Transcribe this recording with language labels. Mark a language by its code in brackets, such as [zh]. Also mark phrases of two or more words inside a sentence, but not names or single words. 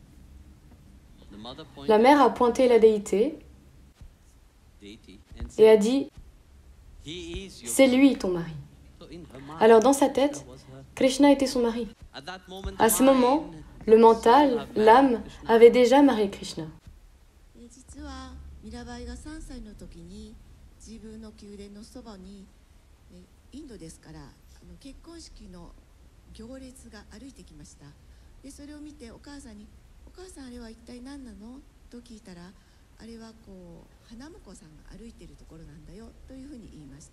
[fr] La mère a pointé la déité et a dit, « C'est lui ton mari. » Alors dans sa tête, Krishna était son mari. À ce moment, le mental, l'âme, avait déjà marié Krishna. [ja] 実はミラバイが3歳の時に自分の宮殿のそばにインドですから結婚式の行列が歩いてきました。でそれを見てお母さんに「お母さんあれは一体何なの?」と聞いたら「あれはこう花婿さんが歩いているところなんだよ」というふうに言いました。